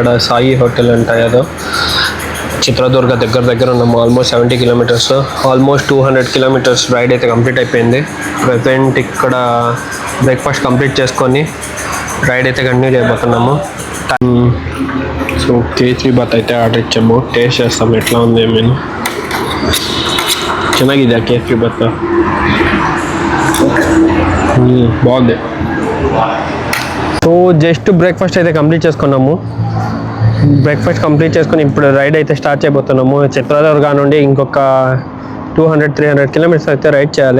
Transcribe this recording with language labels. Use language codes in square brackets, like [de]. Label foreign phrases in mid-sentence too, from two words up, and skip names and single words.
[te] ఇక్కడ సాయి హోటల్ అంట ఏదో. చిత్రదుర్గ దగ్గర ఉన్నాము. [en] almost 70 kilometers, almost 200 kilometers ride [te] అయితే కంప్లీట్ అయిపోయింది. ప్రజెంట్ ఇక్కడ [en] breakfast complete [te] చేసుకొని రైడ్ అయితే కంటిన్యూ చేయబోతున్నాము. సో కేసరి బాత్ అయితే ఆర్డర్ ఇచ్చాము. టేస్ట్ చేస్తాము ఎట్లా ఉంది ఏమైనా. [kn] ಚೆನ್ನಾಗಿದೆ ಕೇಸರಿ ಬಾತ್. [te] బాగుంది. సో [en] just breakfast [te] అయితే కంప్లీట్ చేసుకున్నాము. [en] breakfast complete [te] చేసుకుని ఇప్పుడు రైడ్ అయితే స్టార్ట్ చేయబోతున్నాము. చిత్రదుర్గ నుండి ఇంకొక 200-300 కిలోమీటర్స్ అయితే రైడ్ చేయాలి.